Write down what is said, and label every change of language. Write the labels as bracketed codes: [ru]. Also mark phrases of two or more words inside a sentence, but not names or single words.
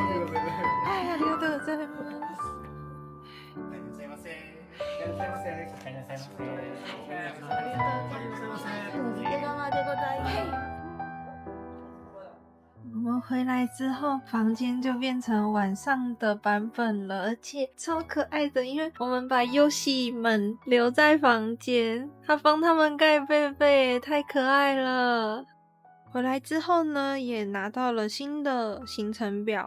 [ja] はい、ありがとうございます。すいません。いらっしゃいませ。いらっしゃいませ。右側でございます。 [zh] 我们回来之后，房间就变成晚上的版本了，而且超可爱的，因为我们把游戏们留在房间，他帮他们盖被被，太可爱了。回来之后呢，也拿到了新的行程表。